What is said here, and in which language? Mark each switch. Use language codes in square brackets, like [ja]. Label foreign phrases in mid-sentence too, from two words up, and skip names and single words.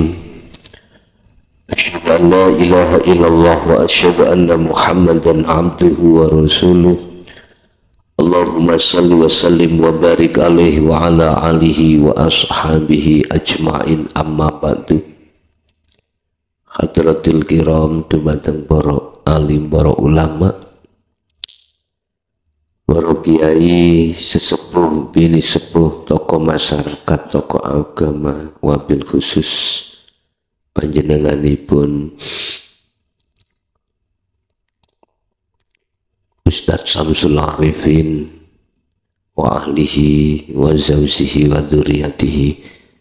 [ar] أشهد أن لا إله إلا الله وأشهد أن محمدا عبده ورسوله. اللهم صل وسلم وبارك عليه وعلى آله وأصحابه أجمعين، أما بعد. حضرات الكرام, [jv] dumateng para alim, para ulama, para kiai, sesepuh, bini sepuh, tokoh masyarakat, tokoh agama, [ar] وبالخصوص [jv] panjenenganipun Ustadz Samsul Arifin [ar] وأهله وزوجه وذريته,